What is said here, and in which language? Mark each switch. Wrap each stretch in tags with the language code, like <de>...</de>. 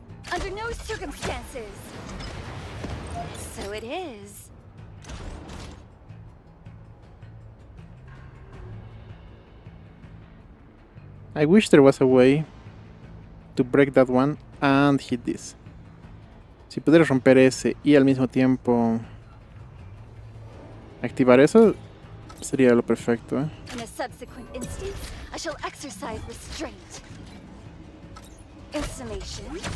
<en>Under no circumstances. So it is. I wish there was a way to break that one and hit this.</en> <es>Si pudiera romper ese y al mismo tiempo activar eso, sería lo perfecto, ¿eh?</es> <en>In a subsequent instance, I shall exercise restraint. Installation.</en>